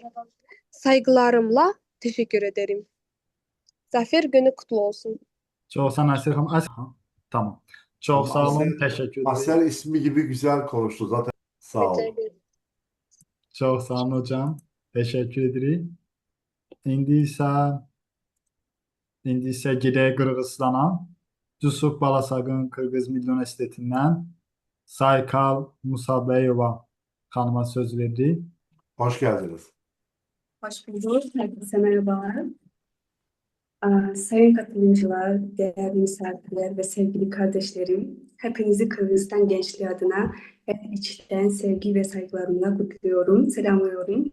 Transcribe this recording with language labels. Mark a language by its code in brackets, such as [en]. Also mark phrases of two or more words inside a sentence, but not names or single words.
[tr] Saygılarımla teşekkür ederim. Zafer günü kutlu olsun. Çok sağ olun Aysel Hanım. Tamam. Çok sağ olun. Teşekkür ederim. Aser ismi gibi güzel konuştu zaten. Sağ olun. Çok sağ olun hocam. Teşekkür ederim. [az] İndi isə gedək Qırğızstana. Cusuk Balasagın Qırğız Milli Universitetindən Saykal Musabeyova xanıma söz verdi. [tr] Hoş geldiniz. Hoş bulduk. Herkese merhabalar. Sayın katılımcılar, değerli misafirler ve sevgili kardeşlerim, hepinizi Kırgızistan gençliği adına içten sevgi ve saygılarımla kutluyorum, selamlıyorum.